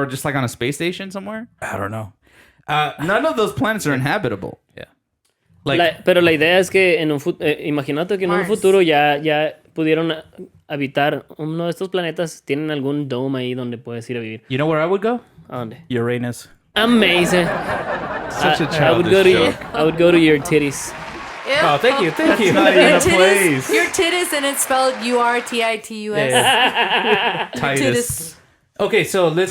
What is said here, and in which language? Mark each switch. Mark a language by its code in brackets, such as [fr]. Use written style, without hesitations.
[en] We're just like on a space station somewhere? I don't know. None of those planets are inhabitable. Yeah. Like, [es] Pero la idea es que en un imagínate que en un [en] Mars. [es] futuro ya pudieron habitar uno de estos planetas, tienen algún dome ahí donde puedes ir a vivir. [en] you know where I would go? [es] ¿A dónde? [en] Uranus. Amazing. Such a I would childish joke. I would go to your titties. Oh, thank you. Thank you. Not even Your a place. titties, your titties, and it's spelled URTITUS. Yeah. Titus. Okay, so let's